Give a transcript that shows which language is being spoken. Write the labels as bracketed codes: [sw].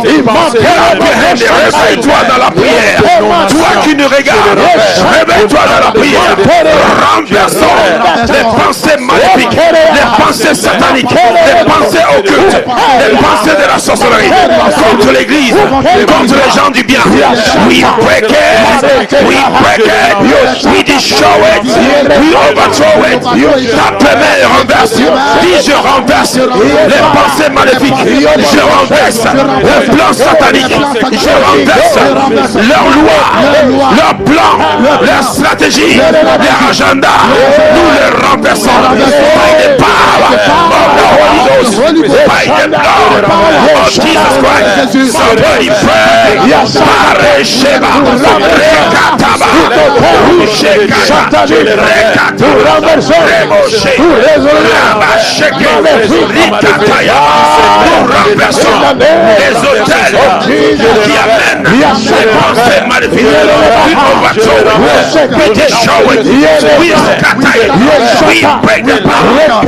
[en] Clap your hands [fr] et réveille-toi dans la prière. Toi qui nous regardes, réveille-toi dans la prière. Renversons les pensées maléfiques, les pensées sataniques, les pensées occultes, les pensées de la sorcellerie contre l'église, contre les gens du bien. [en] We break it, we break it, we destroy it, we overthrow it. [fr] Tape les mains et renverse. Dis je renverse les pensées maléfiques, je renverse le plan satanique, je renverse leurs lois, leurs plans, leurs stratégies, leurs agendas. Nous les renversons [en] by the power of the Holy Ghost, by the blood of Jesus Christ. Somebody pray. Paresheba, Rekataba, Rushekata, Rekata, Remoshe, Rabasheke, Rikataya. [fr] Nous renversons les hôtels qui amènent les pensées maléfiques. [en] We overthrow it, we destroy it, we scatter it, we break the power.